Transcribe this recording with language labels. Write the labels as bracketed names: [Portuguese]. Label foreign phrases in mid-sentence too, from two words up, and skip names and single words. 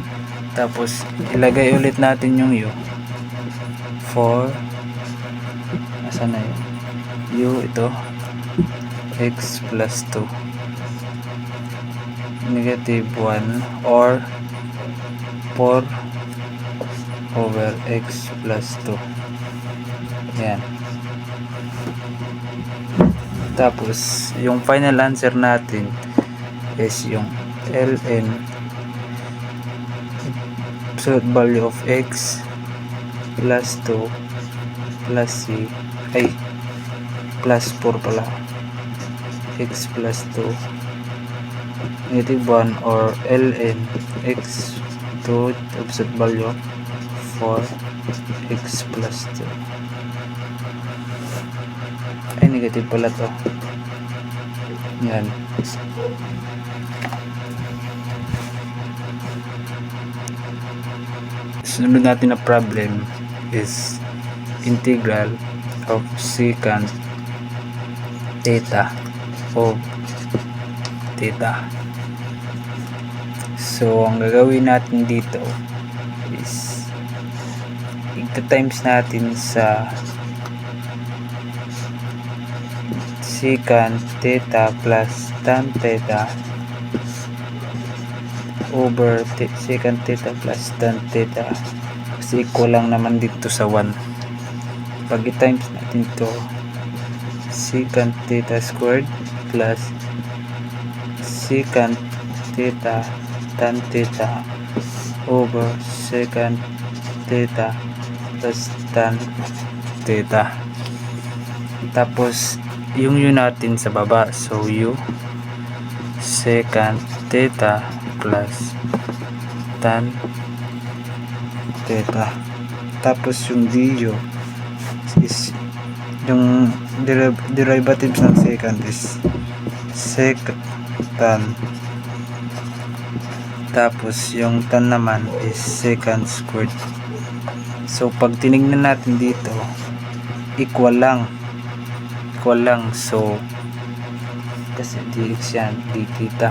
[Filipino] Tapos ilagay ulit natin yung u, 4 asan na yun, u ito [English] x plus 2 negative 1 or 4 over x plus 2 [Filipino] yan. Tapos yung [English] final answer [Filipino] natin is yung [English] ln absolute value of x plus 2 plus c ay plus 4 pala, x plus 2 negative 1 or ln x to absolute value 4 x plus 2 ay negative pala to. [Filipino] Yan. Sunod natin na [English] problem is integral of secant theta of theta. [Filipino] So ang gagawin natin dito is i-times natin sa [English] secant theta plus tan theta [Filipino] over secant theta plus tan theta kasi equal lang naman dito sa 1. Pag i-times natin to [English] secant theta squared plus secant theta tan theta over secant theta plus tan theta, [Filipino] tapos yung u natin sa baba, [English] so u secant theta plus tan theta, [Filipino] tapos yung du is yung derivatives ng secant is [English] sec tan, [Filipino] tapos yung tan naman is [English] secant squared. [Filipino] So pag tinignan natin dito equal lang, so kasi dx yan, [English] d theta.